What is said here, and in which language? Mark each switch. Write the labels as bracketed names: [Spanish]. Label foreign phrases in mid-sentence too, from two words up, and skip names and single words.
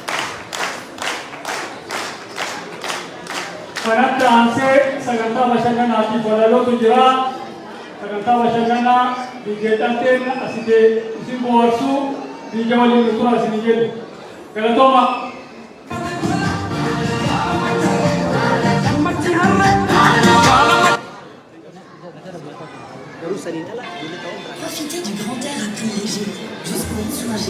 [Oromo] Kanatti aansee sagantaa bashannanaatiif walalootu jira. Sagantaa bashannanaa biyyeedhanteen asitee isin bohaarsuu biyya waliin nutura isin jedhu. Galatooma. [French] Profitez du grand air à prix léger, jusqu'au soulagé.